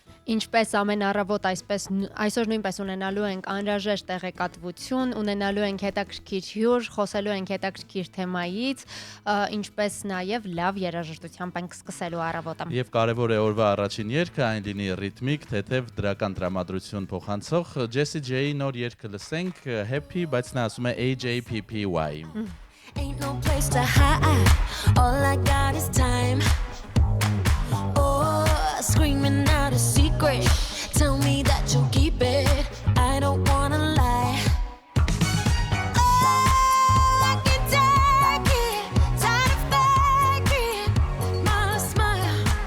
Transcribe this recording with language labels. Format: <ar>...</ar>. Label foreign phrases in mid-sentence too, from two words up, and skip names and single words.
<hy>Ինչպես ամեն առավոտ, այսօր նույնպես ունենալու ենք անհրաժեշտ տեղեկատվություն, ունենալու ենք հետաքրքիր հյուր, խոսելու ենք հետաքրքիր թեմայից, ինչպես նաև լավ երաժշտությամբ ենք սկսելու առավոտը։ Եվ կարևոր է օրվա առաջին երգը, այն լինի ռիթմիկ, թեթև դրական տրամադրություն փոխանցող Jessie J-ի նոր երգը լսենք, Happy, բայց նա ասում է AJPPY։</hy> <en>Ain't no place to hide, all I got is time. Oh, screaming out a secret, tell me that you'll keep it, I don't wanna lie. Oh, I can take it, tired of faking my smile.</en>